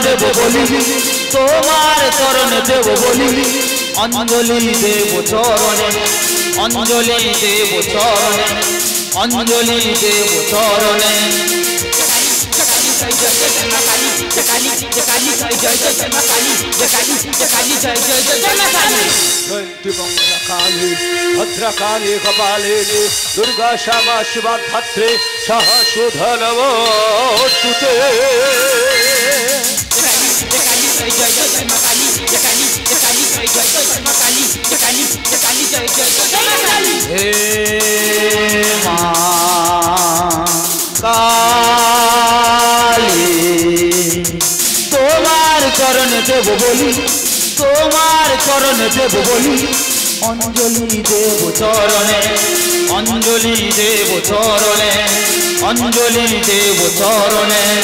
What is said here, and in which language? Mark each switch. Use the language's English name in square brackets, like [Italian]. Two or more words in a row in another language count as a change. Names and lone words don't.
[Bangla] বলি তোমার চরণে দেব বলি অঞ্জলি দেব চরণে অঞ্জলি দেব চরণে অঞ্জলি দেব চরণে [Sanskrit] भद्रकाली कपालिनी दुर्गा श्यामा शिवा धात्रे सहस्रधन नमोस्तुते [Bangla] হে মা কালী তোমার চরণে দেব বলি তোমার চরণে দেব বলি অঞ্জলি দেব চরণে অঞ্জলি দেব চরণে অঞ্জলি দেব চরণে